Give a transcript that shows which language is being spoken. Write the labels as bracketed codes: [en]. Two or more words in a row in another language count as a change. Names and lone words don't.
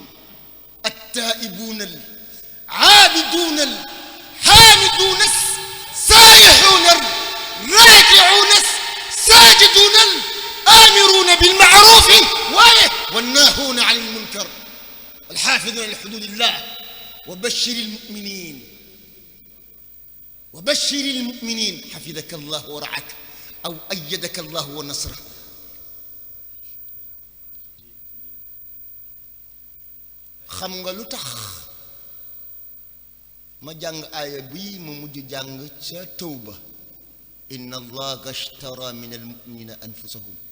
[ar] التائبون العابدون الحامدون السائحون الراكعون الساجدون الآمرون بالمعروف والناهون عن المنكر الحافظون لحدود الله. وبشر المؤمنين حفظك الله ورعاك أو أيدك الله ونصره. [wo] xam nga lu tax ma jàng aaya bii ma mujj jàng ca Tawba, [ar] إن الله اشترى من المؤمنين أنفسهم.